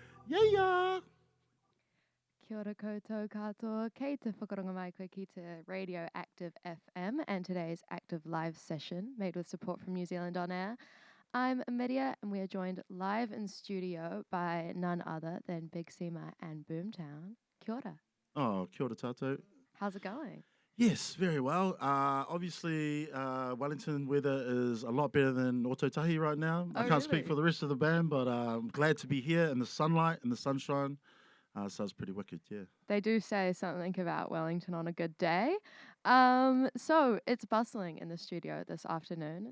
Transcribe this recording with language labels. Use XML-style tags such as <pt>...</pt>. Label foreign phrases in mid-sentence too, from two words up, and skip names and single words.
<en>Yeah.</en> <mi>Kia ora koutou katoa, kei te whakaronga mai koe ki te Radio Active FM</mi> <en>and today's active live session made with support from New Zealand On Air.</en> <mi>I'm Amiria and we are joined live in studio by none other than Big Sima and Boomtown. Kia ora. Oh, kia ora tātou.</mi> <en>How's it going? Yes, very well. Obviously, Wellington weather is a lot better than Ototahi right now. I can't speak really? for the rest of the band, but I'm glad to be here in the sunlight and the sunshine. So it's pretty wicked, yeah. They do say something about Wellington on a good day. So it's bustling in the studio this afternoon.</en>